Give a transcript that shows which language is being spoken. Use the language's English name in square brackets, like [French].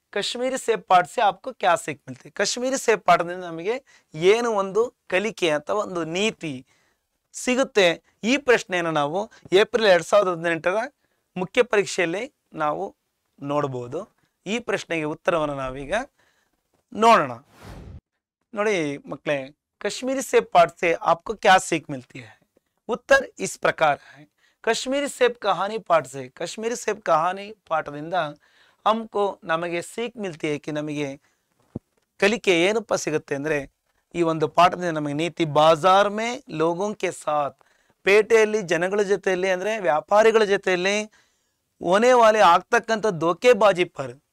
[Hindi] ಕಾಶ್ಮೀರಿ ಸೇಬ್ ಪಾಠ ಸೆ ಆಪ್ಕೋ ಕ್ಯಾ ಸೀಖ್ ಮಿಲ್ತಿ. [Kannada] ಕಾಶ್ಮೀರಿ ಸೇಬ್ ಪಾಠದಿಂದ ನಮಗೆ ಏನು ಒಂದು ಕಲಿಕೆ ಅಥವಾ ಒಂದು ನೀತಿ ಸಿಗುತ್ತೆ? ಈ ಪ್ರಶ್ನೆಯನ್ನು ನಾವು ಏಪ್ರಿಲ್ 2018 ಮುಖ್ಯ ಪರೀಕ್ಷೆಯಲ್ಲಿ ನಾವು ನೋಡಬಹುದು. ಈ ಪ್ರಶ್ನೆಗೆ ಉತ್ತರವನ್ನು ನಾವೀಗ ನೋಡೋಣ. ನೋಡಿ ಮಕ್ಕಳೇ, [Hindi] कश्मीरी सेब पाठ से आपको क्या सीख मिलती है? उत्तर इस प्रकार है. कश्मीरी सेब कहानी पाठ से, कश्मीरी सेब कहानी [Kannada] ಪಾಠದಿಂದ [Hindi] हमको [Kannada] ನಮಗೆ [Hindi] सीख मिलती है कि [Kannada] ನಮಗೆ ಕಲಿಕೆ ಏನಪ್ಪ ಸಿಗುತ್ತೆ ಅಂದ್ರೆ, ಈ ಒಂದು ಪಾಠದಿಂದ ನಮಗೆ ನೀತಿ [Hindi] ಬಾಜಾರ್ ಮೇ ಲೋಗೋಂ ಕೆ ಸಾಥ್, [Kannada] ಪೇಟೆಯಲ್ಲಿ ಜನಗಳ ಜೊತೆಯಲ್ಲಿ ಅಂದ್ರೆ ವ್ಯಾಪಾರಿಗಳ ಜೊತೆಯಲ್ಲಿ [Hindi] ಹೋನೆ ವಾಲೆ [Kannada] ಆಗ್ತಕ್ಕಂಥ [Hindi] ದೋಖೆಬಾಜಿ ಪರ್,